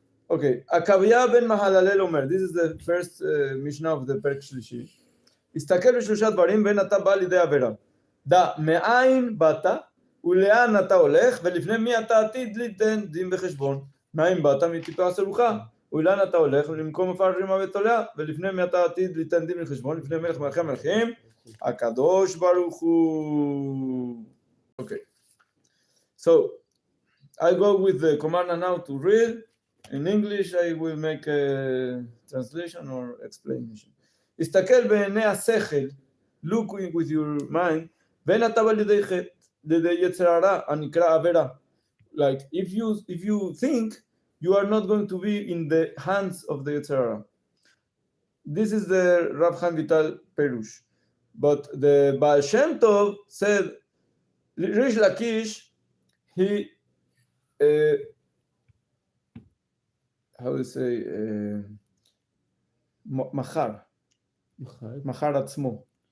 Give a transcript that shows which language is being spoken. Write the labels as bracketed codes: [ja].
[en] Okay, [he] עקביה בן מהללל אומר, [en] this is the first משנה of the [he] פרק שלישי. הסתכל בשלושה דברים ואין אתה בא לידי עבירה. דע מאין באת ולאן אתה הולך ולפני מי אתה עתיד ליתן דין בחשבון. מאין באת מטיפה סרוחה ולאן אתה הולך ולמקום עפר רימה ותולע ולפני מי אתה עתיד ליתן דין בחשבון לפני מלך מלכי המלכים הקדוש ברוך הוא. [en] Okay, so I go with the Komarna now to read. In English I will make a translation or explanation. [he] הסתכל בעיני השכל, [en] look with your mind, [he] ואין אתה בא לידי חטא, לידי יצר הרע, הנקרא עבירה. [en] Like if you think, you are not going to be in the hands of the יצר הרע. This is the Rav Chaim Vital Perush. But the Baal Shem Tov said, Rish Lakish, he how to say, [he] מחר עצמו.